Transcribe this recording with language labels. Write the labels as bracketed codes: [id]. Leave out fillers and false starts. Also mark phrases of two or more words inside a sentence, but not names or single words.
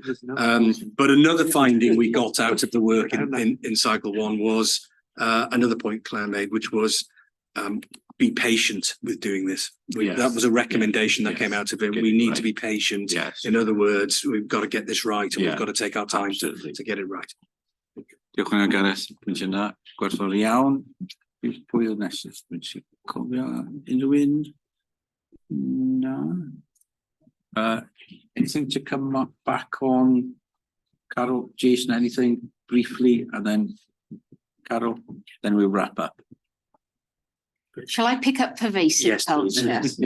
[en] But another finding we got out of the work in Cycle 1 was another point Claire made, which was be patient with doing this. That was a recommendation that came out of it. We need to be patient. In other words, we've got to get this right, and we've got to take our time to get it right. [cy] Diolch yn fawr Gareth, pwynt yna, gwerthfawr iawn. Pwy oedd nesaf? Dwi'n cofio unrhyw un? [en] No. Anything to come back on? Carol, Jason, anything briefly, and then Carol, then we'll wrap up. Shall I pick up pervasive culture?